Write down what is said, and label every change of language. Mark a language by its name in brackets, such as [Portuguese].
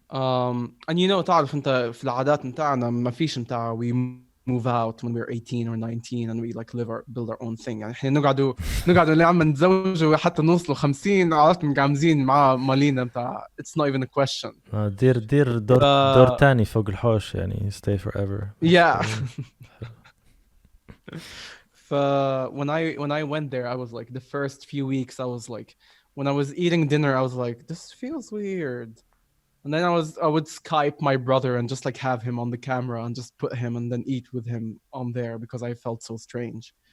[Arabic] And تعرف انت في العادات نتاعنا ما فيش نتاع [English] we move move out when we were 18 or 19 and we like build our own thing. [Arabic] يعني احنا نقعدوا اللي عم نتزوجوا حتى نوصلوا 50 عرفت مقعمزين مع مالينا بتاع [English] it's not even a question. [Arabic] دير دور تاني فوق الحوش يعني [English] stay forever. Yeah. When I went there, I was like the first few weeks I was like when I was eating dinner I was like this feels weird. And then I would Skype my brother and just like have him on the camera and just put him and then eat with him on there because I felt so strange.